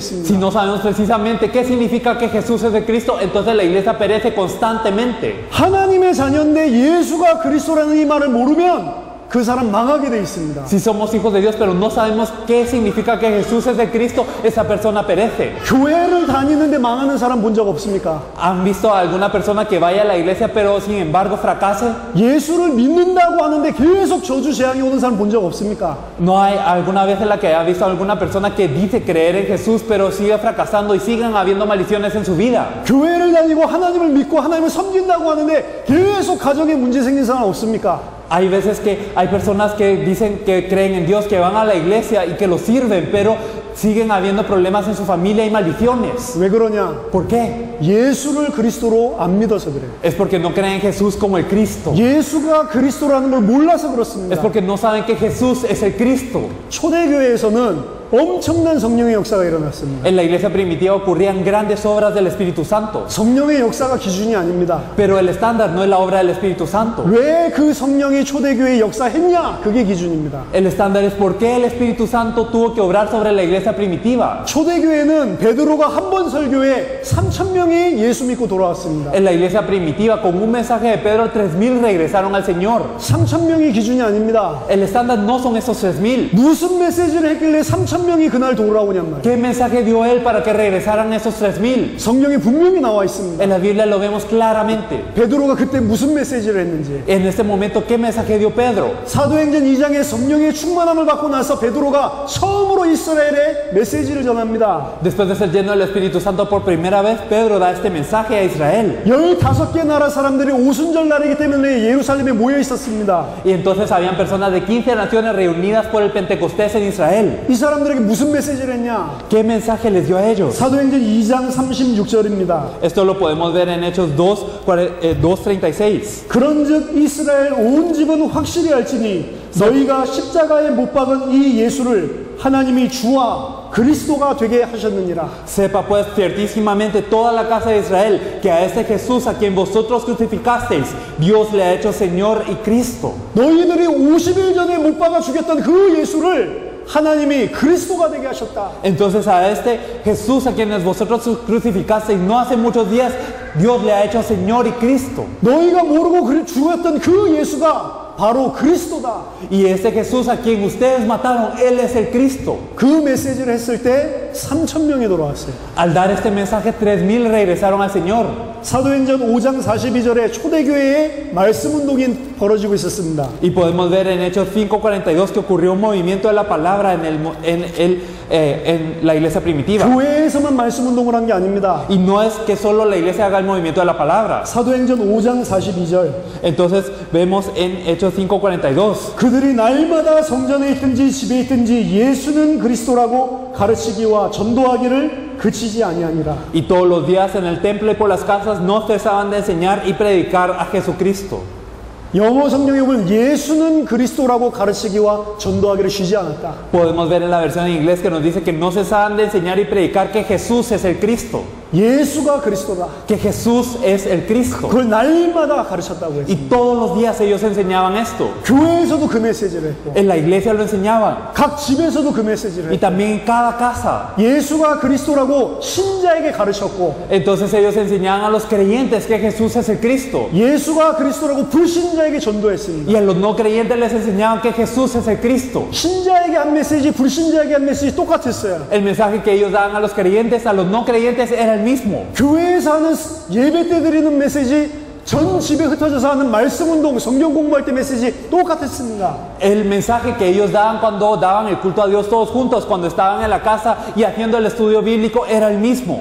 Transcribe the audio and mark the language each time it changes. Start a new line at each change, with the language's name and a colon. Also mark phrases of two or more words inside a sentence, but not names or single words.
Spanish: Si
Korean: 있습니다.
Spanish: no sabemos precisamente qué significa que Jesús es el Cristo, entonces la iglesia perece constantemente.
Korean: 하나님의 자녀인데 예수가 그리스도라는 이 말을 모르면 그 사람 망하게 돼 있습니다.
Spanish: Si somos hijos de Dios, pero no sabemos qué significa que Jesús es el Cristo, esa persona perece.
Korean: 교회를 다니는데 망하는 사람 본 적 없습니까?
Spanish: ¿Han visto a alguna persona que vaya a la iglesia, pero sin embargo fracase?
Korean: 예수를 믿는다고 하는데 계속 저주 재앙이 오는 사람 본 적 없습니까?
Spanish: ¿No hay alguna vez en la que haya visto a alguna persona que dice creer en Jesús, pero sigue fracasando y siguen habiendo maldiciones en su vida?
Korean: 교회를 다니고 하나님을 믿고 하나님을 섬긴다고 하는데 계속 가정에 문제 생긴 사람 없습니까?
Spanish: Hay veces que hay personas que dicen que creen en Dios, que van a la iglesia y que lo sirven, pero siguen habiendo problemas en su familia y maldiciones.
Korean: 왜 그러냐?
Spanish: ¿Por qué?
Korean: 예수를 그리스도로 안 믿어서 그래요.
Spanish: Es porque no creen en Jesús como el Cristo.
Korean: 예수가 그리스도라는 걸 몰라서
Spanish: Es
Korean: 그렇습니다.
Spanish: porque no saben que Jesús es el Cristo.
Korean: 초대교회에서는 엄청난 성령의 역사가 일어났습니다.
Spanish: En la iglesia primitiva ocurrían grandes obras del Espíritu Santo,
Korean: 성령의 역사가 기준이 아닙니다.
Spanish: pero el estándar no es la obra del Espíritu Santo.
Korean: 왜 그 성령이 초대교회에 역사했냐? 그게 기준입니다.
Spanish: El estándar es por qué el Espíritu Santo tuvo que obrar sobre la iglesia primitiva.
Korean: 초대교회는 베드로가 한 번 설교에 3,000명이 예수 믿고 돌아왔습니다.
Spanish: En la iglesia primitiva, con un mensaje de Pedro, 3,000 regresaron al Señor.
Korean: 3,000명이 기준이 아닙니다.
Spanish: El estándar no son esos 3,000.
Korean: 무슨 메시지를 했길래 3,000명이 그날 돌아오냔 말이에요.
Spanish: ¿Qué mensaje dio él para que regresaran esos 3,000?
Korean: 성령이 분명히 나와 있습니다.
Spanish: En la Biblia lo vemos claramente.
Korean: 베드로가 그때 무슨 메시지를 했는지.
Spanish: En este momento, ¿qué mensaje dio Pedro?
Korean: 사도행전 2장에 성령의 충만함을 받고 나서 베드로가 처음으로 이스라엘에 메시지를 전합니다.
Spanish: Después de ser lleno del Espíritu Santo por primera vez, Pedro da este mensaje a Israel.
Korean: 15개 나라 사람들이 오순절 날이기 때문에 예루살렘에 모여 있었습니다.
Spanish: Y entonces habían personas de 15 naciones reunidas por el Pentecostés en Israel.
Korean: 이 사람들에게 무슨 메시지를 했냐?
Spanish: ¿Qué mensaje les dio a ellos?
Korean: 사도행전 2장 36절입니다.
Spanish: Esto lo podemos ver en Hechos 2:36.
Korean: 그런즉 이스라엘 온 집은 확실히 알지니 너희가 십자가에 못 박은 이 예수를 하나님이 주와 그리스도가 되게 하셨느니라.
Spanish: Sepa pues ciertísimamente toda la casa de Israel que a este Jesús a quien vosotros crucificasteis, Dios le ha hecho Señor y Cristo.
Korean: 너희들이 50일 전에 못 박아 죽였던 그 예수를 하나님이 그리스도가 되게 하셨다.
Spanish: Entonces a este Jesús a quienes vosotros crucificasteis no hace muchos días, Dios le ha hecho Señor y Cristo.
Korean: 너희가 모르고 죽였던 그 예수가 바로 그리스도다.
Spanish: Y ese Jesús a quien ustedes mataron, Él es el Cristo.
Korean: 그 메시지를 했을 때 3,000명이 돌아왔어요.
Spanish: Al dar este mensaje, 3,000 regresaron al Señor.
Korean: 사도행전 5장 42절에 초대교회에 말씀 운동이 벌어지고 있었습니다.
Spanish: Y podemos ver en Hechos 5:42 que ocurrió un movimiento de la palabra en la iglesia primitiva.
Korean: 교회에서만 말씀 운동을 한 게 아닙니다.
Spanish: Y no es que solo la iglesia haga el movimiento de la palabra.
Korean: 사도행전 5장 42절.
Spanish: Entonces vemos en Hechos 5:42.
Korean: 그들이 날마다 성전에 있든지 집에 있든지 예수는 그리스도라고 가르치기와 전도하기를 그치지 아니하니라.
Spanish: Y todos los días en el templo y por las casas no cesaban de enseñar y predicar a Jesucristo.
Korean: 영어 성경에 보면 예수는 그리스도라고 가르치기와 전도하기를 쉬지 않았다.
Spanish: Podemos ver en la versión en inglés que nos dice que no cesaban de enseñar y predicar que Jesús es el Cristo,
Korean: 예수가 그리스도다.
Spanish: que Jesús es el Cristo.
Korean: 그걸 날마다 가르쳤다고
Spanish: Y
Korean: 했습니다.
Spanish: todos los días ellos enseñaban esto.
Korean: 교회에서도 그 메시지를 했고
Spanish: En la iglesia lo enseñaban
Korean: 각 집에서도 그 메시지를
Spanish: y
Korean: 했고
Spanish: también en cada casa.
Korean: 예수가 그리스도라고 신자에게 가르쳤고
Spanish: Entonces ellos enseñaban a los creyentes que Jesús es el Cristo.
Korean: 예수가 그리스도라고 불신자에게 전도했습니다.
Spanish: Y a los no creyentes les enseñaban que Jesús es el Cristo.
Korean: 신자에게 한 메시지, 불신자에게 한 메시지 똑같았어요.
Spanish: El mensaje que ellos daban a los creyentes, a los no creyentes, era el mismo.
Korean: 교회에서 하는 예배 때 드리는 메시지, 전 집에 흩어져서 하는 말씀 운동, 성경 공부할 때 메시지 똑같았습니다.
Spanish: El mensaje que ellos daban cuando daban el culto a Dios todos juntos, cuando estaban en la casa y haciendo el estudio bíblico, era el mismo.